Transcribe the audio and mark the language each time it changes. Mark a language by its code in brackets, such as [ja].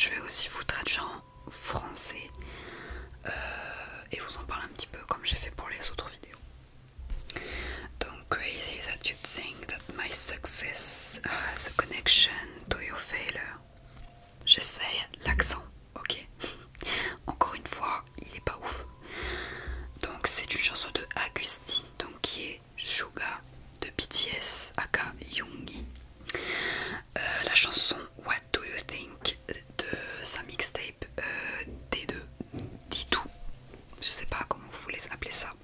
[fr] aussi vous traduire en français et vous en parler un petit peu comme j'ai fait pour les autres vidéos. Donc, [en] crazy that you think that my success has a connection to your failure. [fr] J'essaye l'accent, ok. Encore une fois, il est pas ouf. Donc c'est une chanson de Agusti, donc qui est Suga de BTS aka Yoongi. La chanson What Do You Think de sa mixtape D2, D2, je sais pas comment vous voulez appeler ça.